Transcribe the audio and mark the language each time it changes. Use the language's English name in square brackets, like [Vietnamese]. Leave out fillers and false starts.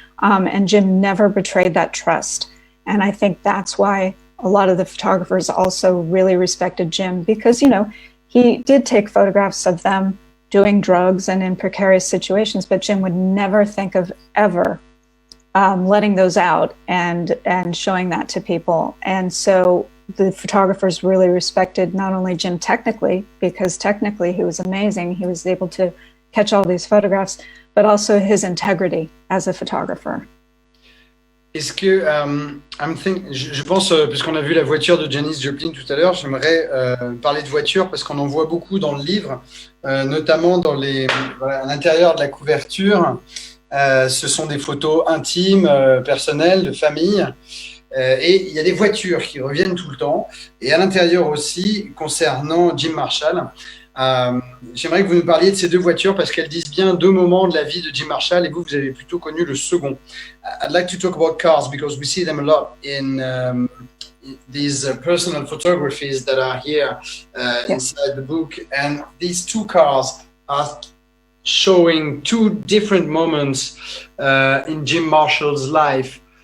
[English] And Jim never betrayed that trust. And I think that's why a lot of the photographers also really respected Jim, because, he did take photographs of them doing drugs and in precarious situations, but Jim would never think of ever letting those out and showing that to people. And so the photographers really respected not only Jim technically, because technically he was amazing, he was able to catch all these photographs, but also his integrity as a photographer. [French] Est-ce que, je pense, puisqu'on a vu la voiture de Janis Joplin tout à l'heure, j'aimerais parler de voiture parce qu'on en voit beaucoup dans le livre, notamment à l'intérieur de la couverture. Ce sont des photos intimes, personnelles, de famille. Et il y a des voitures qui reviennent tout le temps. Et à l'intérieur aussi, concernant Jim Marshall, j'aimerais que vous nous parliez de ces deux voitures parce qu'elles disent bien deux moments de la vie de Jim Marshall et vous avez plutôt connu le second. [English] I'd like to talk about cars because we see them a lot in these personal photographies that are here inside the book. And these two cars are showing two different moments in Jim Marshall's life.